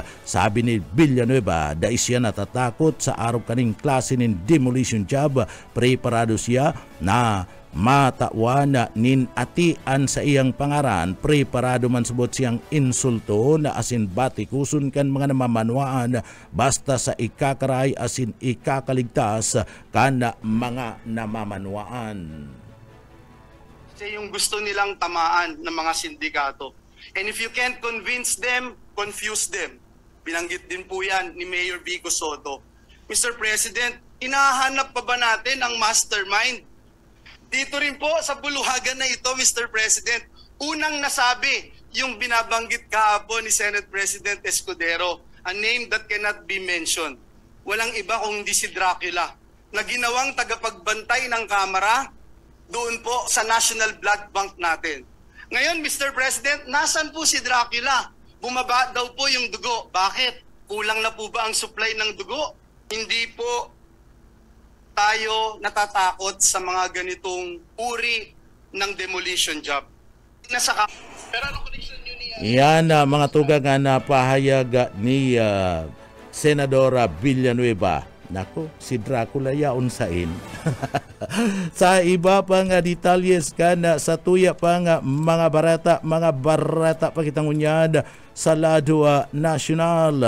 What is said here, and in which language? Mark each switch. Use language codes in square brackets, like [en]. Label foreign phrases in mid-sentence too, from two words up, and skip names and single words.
[bik] Sabi ni Villanueva, dahil siya natatakot sa araw kaning klase ng [en] demolition job, [bik] preparado siya na matawan nin atian sa iyang pangaran, preparado man subot siyang insulto na asin batikuson kan mga namamanwaan basta sa ikakaray asin ikakaligtas kan mga namamanwaan. [tl] Kasi yung gusto nilang tamaan ng mga sindikato. [en] And if you can't convince them, confuse them. [tl] Binanggit din po yan ni Mayor Vico Soto. Mr. President, hinahanap pa ba natin ang mastermind? Dito rin po sa buluhagan na ito, Mr. President, unang nasabi yung binabanggit kahapon ni Senate President Escudero, [en] a name that cannot be mentioned. [tl] Walang iba kung hindi si Dracula, na ginawang tagapagbantay ng Kamara doon po sa National Blood Bank natin. Ngayon, Mr. President, nasan po si Dracula? Bumaba daw po yung dugo. Bakit? Kulang na po ba ang supply ng dugo? Hindi po tayo natatakot sa mga ganitong uri ng [en] demolition job. [tl] Pero ano connection nyo niya? [bik] Yan mga tugang na pahayag ni Senador Villanueva. Nako, si Dracula yaon sain. Sa iba pang detalyes kana sa tuya pang mga barata pakitangunyad sa lado nasyonal.